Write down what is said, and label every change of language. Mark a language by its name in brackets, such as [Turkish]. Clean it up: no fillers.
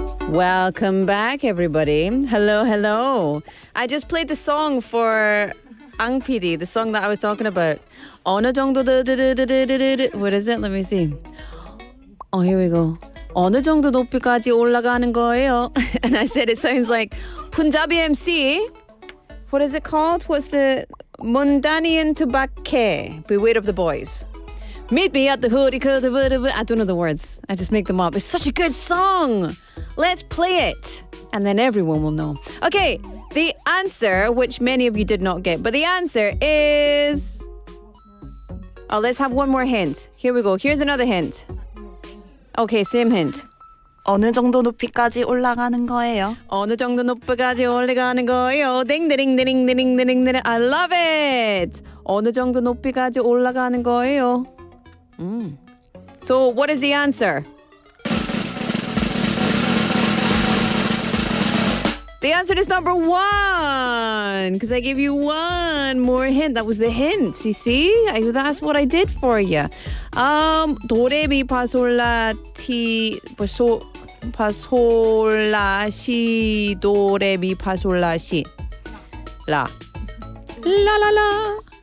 [English] Welcome back, everybody. Hello, hello. I just played the song for Ang PD, the song that I was talking about. [Korean] 어느 정도 [English] what is it? Let me see. Oh, here we go. [Korean] 어느 정도 높이까지 올라가는 거예요? [English] And I said it sounds like Punjabi MC. What is it called? What's the Mundanian Tobacco? Beware of the Boys. Meet me at the hoodie. I don't know the words. I just make them up. It's such a good song. Let's play it. And then everyone will know. Okay, the answer, which many of you did not get, but the answer is... Oh, let's have one more hint. Here we go. Here's another hint. Okay, same hint. [Korean] 어느 정도 높이까지 올라가는 거예요? 어느 정도 높이까지 올라가는 거예요? [English] 딩디링디링디링디링디링. I love it. [Korean] 어느 정도 높이까지 올라가는 거예요? [English] So, what is the answer? The answer is number 1, because I gave you one more hint. That was the hint. You see? That's what I did for you. [Korean] 도레미파솔라 티 파솔라시 도레미파솔라시 라 라라라.